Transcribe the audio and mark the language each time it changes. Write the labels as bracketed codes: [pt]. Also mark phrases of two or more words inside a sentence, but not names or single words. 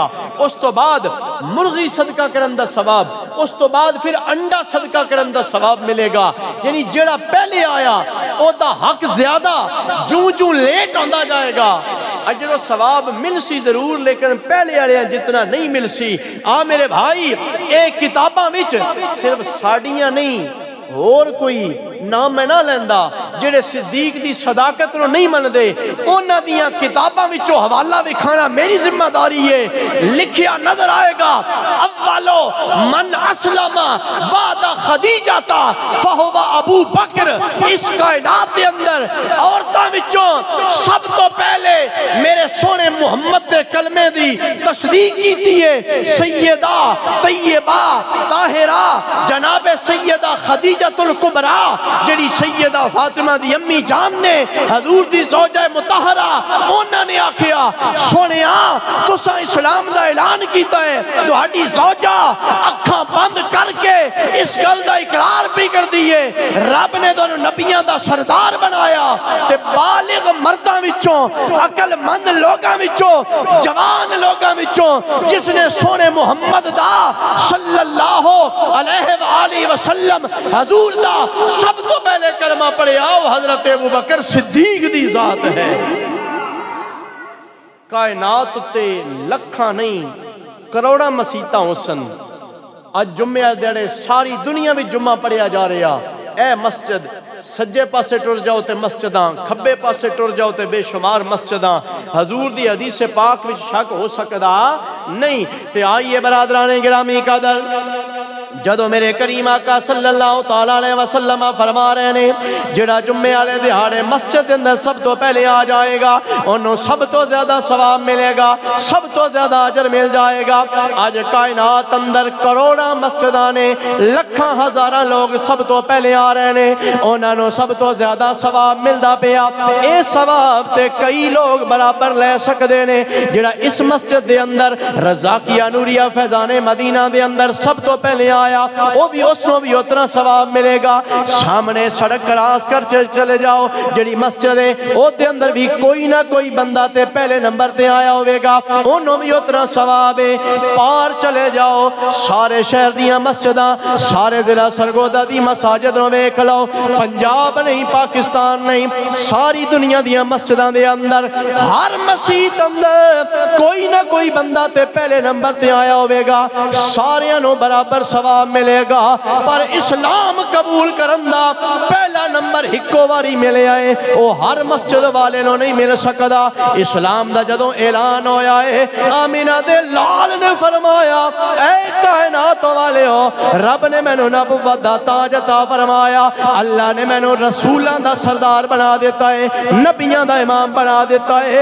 [pa] اس تو بعد مرغی صدقہ کرن دا ثواب، اس تو بعد پھر انڈا صدقہ کرن دا ثواب ملے گا۔ یعنی جیڑا پہلے آیا او دا حق زیادہ، جوں جوں لیٹ آندا جائے گا اجر و ثواب مل سی ضرور، لیکن پہلے آرے جتنا نہیں مل سی۔ میرے بھائی ایک کتاباں وچ صرف ساڑیاں نہیں اور کوئی نام میں نہ لیندہ جڑے صدیق دی صداقت نو نہیں من دے، انہاں دیاں کتاباں وچوں حوالہ وکھانا میری ذمہ داری ہے۔ لکھیا نظر آئے گا [ar] اولو من اسلم بعد خدیجہ فہو ابو بکر۔ [pa] اس کائنات دے اندر عورتاں وچوں سب تو پہلے میرے سونے محمد دے کلمے دی تصدیق کیتی ہے سیدہ طیبہ طاہرہ جناب سیدہ خدیجہ الکبریٰ، جڑی سیدہ فاطمہ دی امی جان نے حضور دی زوجہ مطہرہ، انہوں نے آکھیا سونیا تساں اسلام دا اعلان کیتا ہے، تہاڈی زوجہ اکھاں بند کر کے اس گل دا اقرار بھی کر دیے رب نے دونوں نبیاں دا سردار بنایا تے بالغ مرداں وچوں عقل مند لوگاں وچوں جوان لوگاں وچوں جس نے سونے محمد دا [ar] صلی اللہ علیہ وآلہ وسلم [pa] حضور دا سب تو پہلے کلمہ پڑھے آؤ حضرت ابو بکر صدیق دی ذات ہے۔ کائنات تے لکھاں نہیں کروڑاں مسیتاں ہوسن، اج جمعہ دیڑے ساری دنیا بھی جمعہ پڑھیا جا رہا۔ اے مسجد سجے پاسے ٹر جاؤ تے مسجداں، کھبے پاسے ٹر جاؤ تے بے شمار مسجداں۔ حضور دی حدیث پاک وچ شک ہو سکدا نہیں۔ تے آئیے برادران گرامی قدر، جدو میرے کریم آقا [ar] صلی اللہ تعالیٰ علیہ وسلم [pa] فرما رہے نے جڑا جمعے والے دہاڑے مسجد اندر سب تو پہلے آ جائے گا انہوں سب تو زیادہ ثواب ملے گا، سب تو زیادہ اجر مل جائے گا۔ آج کائنات اندر کروڑاں مسجداں نے، لکھاں ہزاراں لوگ سب تو پہلے آ رہے نے، انہوں نے سب تو زیادہ ثواب ملدا پیا۔ اے ثواب تے کئی لوگ برابر لے سکدے نے۔ جڑا اس مسجد دے اندر رضاقیہ نوریہ فیضان مدینہ دے اندر سب تو پہلے آیا [ur] وہ بھی اس کو بھی اتنا ثواب ملے گا۔ [pa] سامنے سڑک کراس کر چلے جاؤ جڑی مسجد ہے او دے اندر بھی کوئی نہ کوئی بندہ تے پہلے نمبر تے آیا ہوئے گا، انہوں بھی اتنا ثواب ہے۔ پار چلے جاؤ سارے شہر دیاں مسجداں، سارے ضلع سرگودا دی مساجد نو ویکھ لو، پنجاب نہیں پاکستان نہیں ساری دنیا دیاں مسجداں دے اندر ہر مسجد اندر کوئی نہ کوئی بندہ تے پہلے نمبر تے آیا ہوئے گا، سارے نو برابر ثواب ملے گا۔ پر اسلام قبول کرندہ پہلا نمبر ہکو واری ملے آئے او ہر مسجد والے نو نہیں مل سکدا۔ اسلام دا جدوں اعلان ہویا ہے آمینہ دے لال نے فرمایا اے کائنات والے ہو رب نے میں نو نبوت دا تاج عطا فرمایا، اللہ نے میں نو رسولاں دا سردار بنا دیتا ہے، نبیاں دا امام بنا دیتا ہے۔